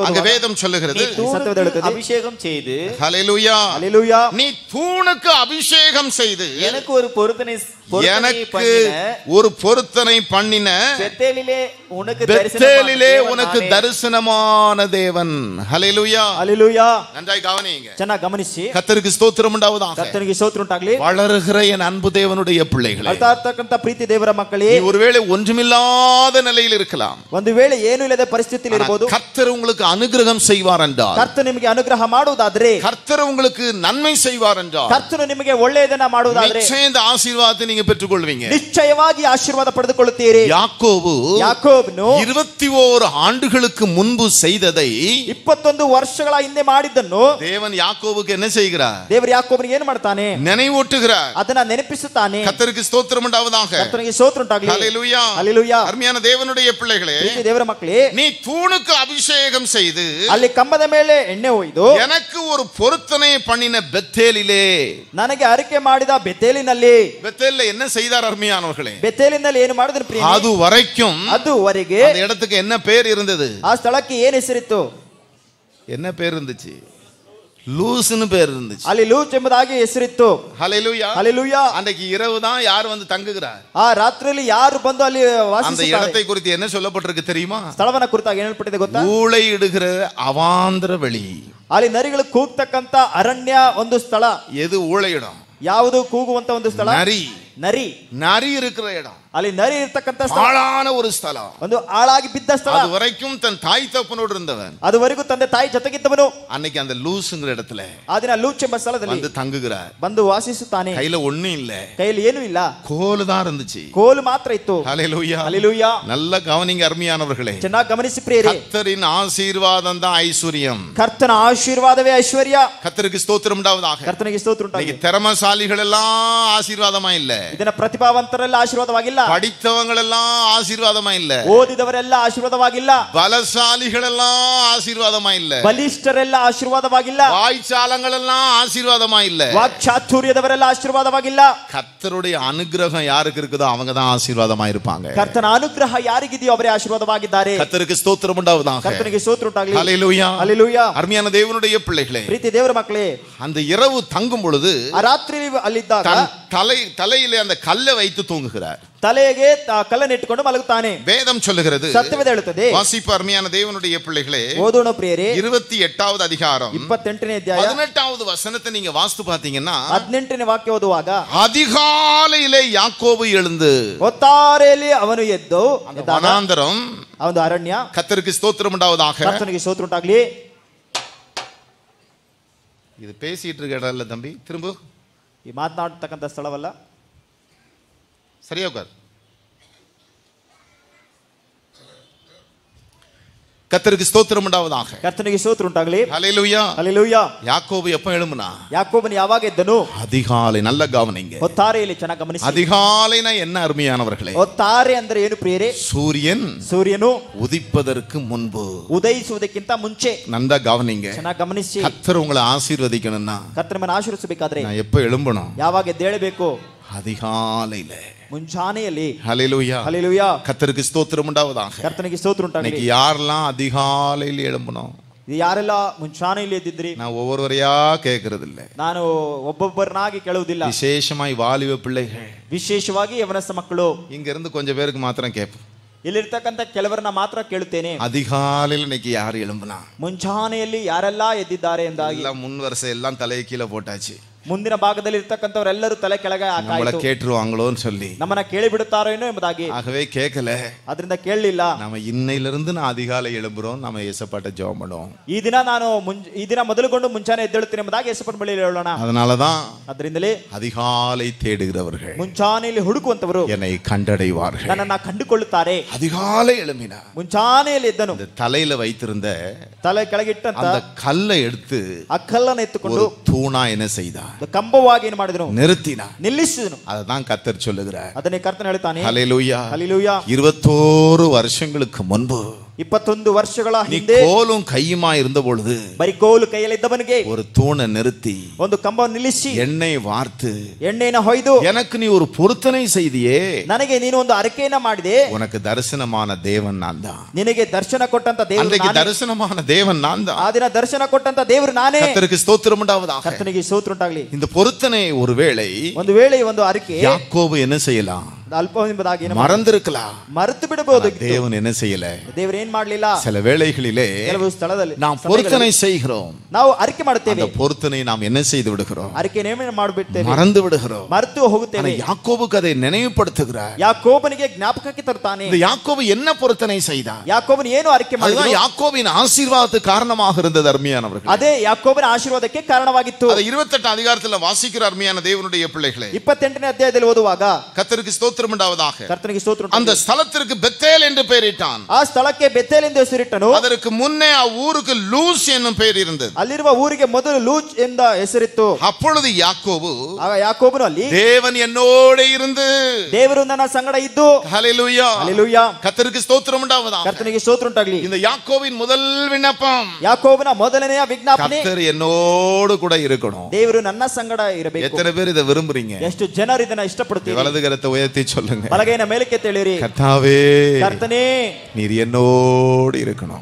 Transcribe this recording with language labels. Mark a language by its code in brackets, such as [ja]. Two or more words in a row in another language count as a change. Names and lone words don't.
[ta] அங்க [kn] ಓದುವಾಗ [ta] வேதம் சொல்லுகிறது, [kn] ಸತ್ಯವೇದ ಹೇಳುತ್ತದೆ, [ta] அபிஷேகம் செய்து ஹல்லேலூயா, [kn] ಹಲ್ಲೆಲೂಯಾ, [ta] நீ தூணுக்கு அபிஷேகம் செய்து எனக்கு ஒரு பொருத்தனை எனக்கு ஒரு பொருத்தனை பண்ணின பெத்தேலிலே உனக்கு தரிசனமான தேவன். ஹல்லேலூயா. [kn] ಹಲ್ಲೆಲೂಯಾ. [ta] நன்றாய் கவனியுங்க. [kn] ಚೆನ್ನಾಗಿ ಗಮನಿಸಿ. [ta] கர்த்தருக்கு ஸ்தோத்திரம் உண்டாவதாக. [kn] ಕರ್ತನಿಗೆ ಸ್ತೋತ್ರ ಉಂಟಾಗಲಿ. [ta] வளருகிற என் அன்பு தேவனுடைய பிள்ளைகளே, [kn] ಅರ್ಥ ಆಗ್ತಕ್ಕಂತ ಪ್ರೀತಿ ದೇವರ ಮಕ್ಕಳೇ, [ta] நீ ஒருவேளை ஒன்றுமில்லாத நிலையில் இருக்கலாம். [kn] ಒಂದು ವೇಳೆ ಏನು ಇಲ್ಲದ ಪರಿಸ್ಥಿತಿಯಲ್ಲಿ ಇರಬಹುದು. [ta] கர்த்தர் உங்களுக்கு அனுகிரகம் செய்வார் என்றால், [kn] ಕರ್ತನು ನಿಮಗೆ ಅನುಗ್ರಹ ಮಾಡುವುದಾದ್ರೆ, [ta] கர்த்தர் உங்களுக்கு நன்மை செய்வார் என்றால், [kn] ಕರ್ತನು ನಿಮಗೆ ಒಳ್ಳೆಯದನ್ನ ಮಾಡುವುದಾದ್ರೆ [ta] நிச்சயம் இந்த ஆசீர்வாதத்தை நீங்க பெற்றுக்கொள்வீங்க. [kn] ನಿಶ್ಚಯವಾಗಿ ಆಶೀರ್ವಾದ ಪಡೆದುಕೊಳ್ಳುತ್ತೀರಿ. [ta] யாக்கோபு 21 ஆண்டுகளுக்கு முன்பு செய்ததை [kn] 21 ವರ್ಷಗಳ ಹಿಂದೆ ಮಾಡಿದ್ದನ್ನು [ta] தேவன் யாக்கோபுக்கு என்ன செய்கிறார்? [kn] ದೇವರು ಯಾಕೋಬನಿಗೆ ಏನು ಮಾಡ್ತಾನೆ? [ta] நினைவூட்டுகிறார். [kn] ಅದನ್ನ ನೆನಪಿಸುತ್ತಾನೆ. [ta] கர்த்தருக்கு ஸ்தோத்திரம் உண்டாவதாக. [kn] ಕರ್ತನಿಗೆ ಸ್ತೋತ್ರ ಉಂಟಾಗಲಿ. [ta] ஹல்லேலூயா. [kn] ಹಲ್ಲೆಲೂಯಾ. [ta] அருமையான தேவனுடைய பிள்ளைகளே, [kn] ಪ್ರೀತಿ ದೇವರ ಮಕ್ಕಳೇ, [ta] நீ தூணுக்கு அபிஷேகம் செய்து [kn] ಅಲ್ಲಿ ಕಂಬದ ಮೇಲೆ ಎಣ್ಣೆ ಒಯ್ದು [ta] எனக்கு ஒரு பொருத்தனை பண்ணின பெத்தேலிலே, [kn] ನನಗೆ ಅರಿಕೆ ಮಾಡಿದ ಬೆತೇಲಿನಲ್ಲಿ, [ta] பெத்தேல்ல என்ன செய்தார் அருமையானவர்களே? [kn] ಬೆತೇಲಿನಲ್ಲಿ ಏನು ಮಾಡಿದ್ರು ಪ್ರಿಯ? [ta] அது வரைக்கும் [kn] ಅದುವರೆಗೆ [ta] அந்த இடத்துக்கு என்ன பேர் இருந்தது? [kn] ಆ ಸ್ಥಳಕ್ಕೆ ಏನು ಹೆಸರಿತ್ತು? [ta] என்ன பேர் இருந்துச்சு? லூஸ்னு பேர் இருந்துச்சு. [kn] ಅಲ್ಲಿ ಲೂಚ್ ಎಂಬುದಾಗಿ ಹೆಸರಿತ್ತು. [ta] ஹல்லேலூயா. [kn] ಹಲ್ಲೆಲೂಯಾ. [ta] அன்றைக்கு இரவு தான் யார் வந்து தங்குகிறார்? [kn] ಆ ರಾತ್ರಿಯಲ್ಲಿ ಯಾರು ಬಂದು ಅಲ್ಲಿ [ta] அந்த [kn] ವಾಸಿಸುತ್ತಾರೆ? [ta] இடத்தை குறித்து என்ன சொல்லப்பட்டிருக்கு தெரியுமா? [kn] ಸ್ಥಳವನ್ನ ಕುರಿತಾಗಿ ಏನು ಹೇಳಲ್ಪಟ್ಟಿದೆ ಗೊತ್ತಾ? [ta] ஊளை இடுகிற அவாந்திர வெளி. [kn] ಅಲ್ಲಿ ನರಿಗಳು ಕೂಗ್ತಕ್ಕಂತ ಅರಣ್ಯ ಒಂದು ಸ್ಥಳ. [ta] எது ஊளையிடம்? [kn] ಯಾವುದು ಕೂಗುವಂತ ಒಂದು ಸ್ಥಳ? [ta] நரி. [kn] ನರಿ. [ta] நரி இருக்கிற இடம். [kn] ಅಲ್ಲಿ ನರಿ ಇರ್ತಕ್ಕಂತ ಸ್ಥಳ, [ta] பாழான ஒரு ஸ்தலம். [kn] ಒಂದು ಆಳಾಗಿ ಬಿದ್ದ ಸ್ಥಳ. [ta] அது வரைக்கும் தன் தாய் தகப்பனோடு இருந்தவன் [kn] ಅದುವರೆಗೂ ತಂದೆ ತಾಯಿ ಜೊತೆಗಿದ್ದವನು [ta] அன்னைக்கு அந்த லூஸ்ங்கிற இடத்துல [kn] ಆ ದಿನ ಲೂಚ್ ಎಂಬ ಸ್ಥಳದಲ್ಲಿ [ta] வந்து தங்குகிறார். [kn] ಬಂದು ವಾಸಿಸುತ್ತಾನೆ. [ta] கையில ஒண்ணும் இல்ல, [kn] ಕೈಯಲ್ಲಿ ಏನೂ ಇಲ್ಲ, [ta] கோல் தான் இருந்துச்சு. [kn] ಕೋಲು ಮಾತ್ರ ಇತ್ತು. [ta] ஹல்லேலூயா. [kn] ಹಲ್ಲೆಲೂಯಾ. [ta] நல்ல கவனிங்க அருமையானவர்களே. [kn] ಚೆನ್ನಾಗಿ ಗಮನಿಸಿ ಪ್ರಿಯರೇ, [ta] கர்த்தரின் ஆசீர்வாதம் தான் ஐஸ்வர்யம். [kn] ಕರ್ತನ ಆಶೀರ್ವಾದವೇ ಐಶ್ವರ್ಯ. [ta] கர்த்தருக்கு ஸ்தோத்திரம் உண்டாவதாக. [kn] ಕರ್ತನಿಗೆ ಸ್ತೋತ್ರ ಉಂಟಾಗಲಿ. [ta] இன்னைக்கு திறமசாலிகள் எல்லாம் ஆசீர்வாதமா இல்ல, [kn] ಇದನ್ನ ಪ್ರತಿಭಾವಂತರೆಲ್ಲ ಆಶೀರ್ವಾದವಾಗಿಲ್ಲ, [ta] படித்தவங்க எல்லாம் ஆசீர்வாதமா இல்ல, [kn] ಓದಿದವರೆಲ್ಲ ಆಶೀರ್ವಾದವಾಗಿಲ್ಲ, [ta] பலசாலிகள் எல்லாம் ஆசீர்வாதமா இல்ல, [kn] ಬಲಿಷ್ಠರೆಲ್ಲ ಆಶೀರ್ವಾದವಾಗಿಲ್ಲ, [ta] வாய்ச்சாலங்கள் எல்லாம் ஆசீர்வாதமா இல்ல. [kn] ವಾಕ್ಚಾತುರ್ಯದವರೆಲ್ಲ ಆಶೀರ್ವಾದವಾಗಿಲ್ಲ. [ta] கர்த்தருடைய அனுகிரகம் யாருக்கு இருக்குதோ அவங்க தான் ஆசீர்வாதமா இருப்பாங்க. [kn] ಕರ್ತನ ಅನುಗ್ರಹ ಯಾರಿಗಿದೆಯೋ ಅವರೇ ಆಶೀರ್ವಾದವಾಗಿದ್ದಾರೆ. [ta] கர்த்தருக்கு ஸ்தோத்திரம் உண்டாவதாக. [kn] ಕರ್ತನಿಗೆ ಸ್ತೋತ್ರ ಉಂಟಾಗಲಿ. [ta] ஹல்லேலூயா. [kn] ಹಲ್ಲೆಲೂಯಾ. [ta] அருமையான தேவனுடைய பிள்ளைகளே, [kn] ಪ್ರೀತಿ ದೇವರ ಮಕ್ಕಳೇ, [ta] அந்த இரவு தங்கும் பொழுது [kn] ಆ ರಾತ್ರಿ ಅಲ್ಲಿದ್ದಾಗ [ta] தலையிலே அந்த கல்லை வைத்து தூங்குகிறார். [kn] ತಲೆಗೆ ಕಲ್ಲನ್ನು ಇಟ್ಟುಕೊಂಡು ಮಲಗುತ್ತಾನೆ. [ta] வேதம் சொல்லுகிறது, [kn] ಸತ್ಯವೇದ ಹೇಳುತ್ತದೆ. [ta] வாசிப்பு அருமையான தேவனுடைய பிள்ளைகளே, [kn] ಓದೋಣ ಪ್ರಿಯರೇ, [ta] 28வது அதிகாரம் [kn] 28ನೇ ಅಧ್ಯಾಯ [ta] 18வது வசனத்தை நீங்க வாசித்து பாத்தீங்கன்னா, [kn] 18ನೇ ವಾಕ್ಯ ಓದುವಾಗ, [ta] அதிகாலையிலே யாக்கோபு எழுந்து, [kn] ಹೊತ್ತಾರೆಯಲ್ಲಿ ಅವನು ಎದ್ದು [ta] அந்த வனாந்தரம், [kn] ಒಂದು ಅರಣ್ಯ, [ta] கர்த்தருக்கு ஸ்தோத்திரம் உண்டாவதாக. [kn] ಕರ್ತನಿಗೆ ಸ್ತೋತ್ರ ಉಂಟಾಗಲಿ. [ta] இது பேசிட்டு இருக்க இடம் இல்ல தம்பி, திரும்ப [kn] ಈ ಮಾತನಾಡತಕ್ಕಂತ ಸ್ಥಳವಲ್ಲ. [ta] சரியா உட்கார். கர்த்தருக்கு ஸ்தோத்திரம் உண்டாவதாக. [kn] ಕರ್ತನಿಗೆ ಸ್ತೋತ್ರ ಉಂಟಾಗಲಿ. [ta] ஹல்லேலூயா. [kn] ಹಲ್ಲೆಲೂಯಾ. [ta] யாக்கோபு எப்ப எழும்புனா? [kn] ಯಾಕೋಬನು ಯಾವಾಗ ಎದ್ದನು? [ta] அதிகாலை. நல்ல கவனிங்க. [kn] ಹೊತ್ತಾರೆಯಲ್ಲಿ ಚೆನ್ನಾಗಿ ಗಮನಿಸಿ. [ta] அதிகாலைனா என்ன அருமையானவர்களே? [kn] ಹೊತ್ತಾರೆ ಅಂದ್ರೆ ಏನು ಪ್ರಿಯರೇ? ಸೂರ್ಯನು [ta] உதிப்பதற்கு முன்பு, [kn] ಉದಯಿಸುವುದಕ್ಕಿಂತ ಮುಂಚೆ. [ta] நல்ல கவனிங்க. [kn] ಚೆನ್ನಾಗಿ ಗಮನಿಸಿ. [ta] கர்த்தர் உங்களை ஆசீர்வதிக்கணும்னா, [kn] ಕರ್ತನ ನಿಮ್ಮನ್ನು ಆಶೀರ್ವದಿಸಬೇಕಾದ್ರೆ [ta] நான் எப்ப எழும்பணும்? [kn] ಯಾವಾಗ ಎದ್ದೇಳಬೇಕು? [ta] அதிகாலையில, [kn] ಮುಂಜಾನೆಯಲ್ಲಿ. [ta] ஹல்லேலூயா. [kn] ಹಲ್ಲೆಲೂಯಾ. [ta] கர்த்தருக்கு ஸ்தோத்திரம் உண்டாவதாக. [kn] ಕರ್ತನಿಗೆ ಸ್ತೋತ್ರ ಉಂಟಾಗಲಿ. [ta] இன்னைக்கு யாரெல்லாம் அதிகாலையில் எழும்பணும்? [kn] ಇದು ಯಾರೆಲ್ಲ ಮುಂಜಾನೆಯಲ್ಲಿ ಎದ್ದಿದ್ರಿ? [ta] நான் ஒவ்வொருவரையா கேட்கறது இல்ல, [kn] ನಾನು ಒಬ್ಬೊಬ್ಬರನ್ನಾಗಿ ಕೇಳುವುದಿಲ್ಲ. [ta] விசேஷமாய் வாலிப பிள்ளைகள், [kn] ವಿಶೇಷವಾಗಿ ಯವನಸ್ಥ ಮಕ್ಕಳು, [ta] இங்க இருந்து கொஞ்சம் பேருக்கு மாத்திரம் கேட்போம். [kn] ಇಲ್ಲಿರ್ತಕ್ಕಂಥ ಕೆಲವರನ್ನ ಮಾತ್ರ ಕೇಳುತ್ತೇನೆ. [ta] அதிகாலையில் இன்னைக்கு யார் எழும்புனா? [kn] ಮುಂಜಾನೆಯಲ್ಲಿ ಯಾರೆಲ್ಲ ಎದ್ದಿದ್ದಾರೆ ಎಂದಾಗಿ. [ta] எல்லாம் முன் வருஷம் எல்லாம் தலையை கீழே போட்டாச்சு. [kn] ಮುಂದಿನ ಭಾಗದಲ್ಲಿ ಇರ್ತಕ್ಕಂಥವರೆಲ್ಲರೂ ತಲೆ ಕೆಳಗೆ [ta] நம்மள கேட்டுருவாங்களோன்னு சொல்லி [kn] ನಮ್ಮನ್ನ ಕೇಳಿ ಬಿಡುತ್ತಾರೋ ಏನೋ ಎಂಬುದಾಗಿ. [ta] ஆகவே கேட்கல, [kn] ಅದರಿಂದ ಕೇಳಲಿಲ್ಲ. [ta] நம்ம இன்னையிலிருந்து நான் அதிகாலை எழும்புறோம், நம்ம ஏசப்பாட்ட ஜெபம் பண்ணுவோம். [kn] ಈ ದಿನ ಮೊದಲುಗೊಂಡು ಮುಂಚಾನೆ ಎದ್ದೇಳುತ್ತೇನೆ ಎಂಬುದಾಗಿ ಯೇಸುವಿನ ಬಳಿಯಲ್ಲಿ ಹೇಳೋಣ. [ta] அதனாலதான் [kn] ಅದರಿಂದಲೇ [ta] அதிகாலை தேடுகிறவர்கள் [kn] ಮುಂಚಾನೆಯಲ್ಲಿ ಹುಡುಕುವಂತವರು [ta] என்னை கண்டடைவார்கள். [kn] ನನ್ನನ್ನ ಕಂಡುಕೊಳ್ಳುತ್ತಾರೆ. [ta] அதிகாலை எழும்பினார். [kn] ಮುಂಚಾನೆಯಲ್ಲಿ ಎದ್ದನು. [ta] தலையில வைத்திருந்த [kn] ತಲೆ ಕೆಳಗಿಟ್ಟಂತ [ta] அந்த கல்லை எடுத்து [kn] ಆ ಕಲ್ಲನ್ನು ಎತ್ತುಕೊಂಡು [ta] தூணா என்ன செய்தார்? [kn] ಕಂಬವಾಗಿ ಏನು ಮಾಡಿದನು? [ta] நிறுத்தினார், [kn] ನಿಲ್ಲಿಸಿದನು. [ta] அதுதான் கர்த்தர் சொல்லுகிறார். [kn] ಅದನ್ನೇ ಕರ್ತನು ಹೇಳ್ತಾನೆ. [ta] ஹல்லேலூயா. [kn] ಹಲ್ಲೆಲೂಯಾ. [ta] 21 வருஷங்களுக்கு முன்பு, [kn] 21 ವರ್ಷಗಳ [ta] நீ [kn] ಹಿಂದೆ, [ta] கோலும் கையுமா இருந்த பொழுது [kn] ಬರಿ ಕೋಲು ಕೈಯಲ್ಲಿದ್ದವನಿಗೆ [ta] ஒரு தூணை நிறுத்தி [kn] ಒಂದು ಕಂಬವನ್ನು ನಿಲ್ಲಿಸಿ [ta] எண்ணெய் வார்த்து [kn] ಎಣ್ಣೆಯನ್ನು ಹೊಯ್ದು, [ta] எனக்கு நீ ஒரு பொருத்தனை செய்தியே, [kn] ನನಗೆ ನೀನು ಒಂದು ಅರಕೆಯನ್ನ ಮಾಡಿದೆ, [ta] உனக்கு தரிசனமான தேவன் நான் தான். [kn] ನಿನಗೆ ದರ್ಶನ ಕೊಟ್ಟಂತ ದೇವರು [ta] அன்றைக்கு [kn] ನಾನೇ. [ta] தரிசனமான தேவன் நான் தான். [kn] ಆ ದಿನ ದರ್ಶನ ಕೊಟ್ಟಂತ ದೇವರು ನಾನೇ. [ta] கர்த்தருக்கு ஸ்தோத்திரம் உண்டாவதாக. [kn] ಕರ್ತನಿಗೆ ಸ್ತೋತ್ರ ಉಂಟಾಗಲಿ. [ta] இந்த பொருத்தனை ஒருவேளை [kn] ಒಂದು ವೇಳೆ ಒಂದು ಅರಕೆ [ta] யாக்கோபு என்ன செய்யலாம்? [kn] ಅಲ್ಪ ಎಂಬುದಾಗಿ [ta] மறந்திருக்கலாம். [kn] ಮರೆತು ಬಿಡಬಹುದು. [ta] தேவன் என்ன செய்யல? [kn] ದೇವರು ಏನ್ ಮಾಡ್ಲಿಲ್ಲ? [ta] சில வேளைகளிலே [kn] ಕೆಲವು ಸ್ಥಳದಲ್ಲಿ [ta] நாம் பொருத்தனை செய்கிறோம், [kn] ನಾವು ಅರಿಕೆ ಮಾಡುತ್ತೇವೆ. [ta] அந்த பொருத்தனை நாம் என்ன செய்து விடுகிறோம்? [kn] ಅರಿಕೆ ನೇಮನ ಮಾಡಿಬಿಡ್ತೇವೆ, [ta] மறந்து விடுகிறோம். [kn] ಮರೆತು ಹೋಗುತ್ತೇವೆ. [ta] யாக்கோபுக்கு அதை நினைவுபடுத்துகிறார். [kn] ಯಾಕೋಬನಿಗೆ ಜ್ಞಾಪಕಕ್ಕೆ ತರುತ್ತಾನೆ. [ta] இந்த யாக்கோபு என்ன பொருத்தனை செய்தார்? [kn] ಯಾಕೋಬನು ಏನು ಅರಿಕೆ ಮಾಡಿದ? [ta] அதுதான் யாக்கோபின் ஆசீர்வாதத்துக்கு காரணமாக இருந்தது. அருமையானவர்களே, [kn] ಅದೇ ಯಾಕೋಬನ ಆಶೀರ್ವಾದಕ್ಕೆ ಕಾರಣವಾಗಿತ್ತು. [ta] அதை 28 அதிகாரத்தில் வாசிக்கிற அருமையான தேவனுடைய பிள்ளைகளே, [kn] 28ನೇ ಅಧ್ಯಾಯದಲ್ಲಿ ಓದುವಾಗ [ta] கர்த்தருக்கு ஸ்தோத்திரம் உண்டாவதாக. [kn] ಕರ್ತನಿಗೆ ಸ್ತೋತ್ರ. [ta] அந்த ஸ்தலத்திற்கு பெத்தேல் என்று பெயரிட்டான். [kn] ಆ ಸ್ಥಳಕ್ಕೆ ಬೆತೇಲ್ ಎಂದು ಹೆಸರಿಟ್ಟನು. [ta] அதற்கு முன்னே ஊருக்கு லூஸ் என்னும் பெயர் இருந்தது. [kn] ಅಲ್ಲಿರುವ ಊರಿಗೆ ಮೊದಲು ಲೂಜ್ ಎಂದ ಹೆಸರಿತ್ತು. [ta] அப்பொழுது யாக்கோபு, [kn] ಆಗ ಯಾಕೋಬನು ಅಲ್ಲಿ [ta] தேவன் என்னோடு இருந்து, [kn] ದೇವರು ನನ್ನ ಸಂಗಡ ಇದ್ದು. [ta] ஹல்லேலூயா. [kn] ಹಲ್ಲೆಲೂಯಾ. [ta] கர்த்தருக்கு ஸ்தோத்திரம் உண்டாவதாக. [kn] ಕರ್ತನಿಗೆ ಸ್ತೋತ್ರ ಉಂಟಾಗಲಿ. [ta] இந்த யாக்கோபின் முதல் விண்ணப்பம், [kn] ಯಾಕೋಬನ ಮೊದಲನೆಯ ವಿಜ್ಞಾಪನೆ, [ta] கர்த்தர் என்னோடு கூட இருக்கணும். [kn] ದೇವರು ನನ್ನ ಸಂಗಡ ಇರಬೇಕು. [ta] எத்தனை பேர் இதை விரும்புறீங்க? [kn] ಎಷ್ಟು ಜನರು ಇದನ್ನ ಇಷ್ಟಪಡ್ತೀವಿ? [ta] வலது கரத்தை உயர்த்தி சொல்லுங்க. [kn] ಬಲಗೈನ ಮೇಲಕ್ಕೆ ತಿಳಿರಿ. [ta] கர்த்தாவே, [kn] ಕರ್ತನೇ, [ta] நீர் என்னோடு இருக்கணும்.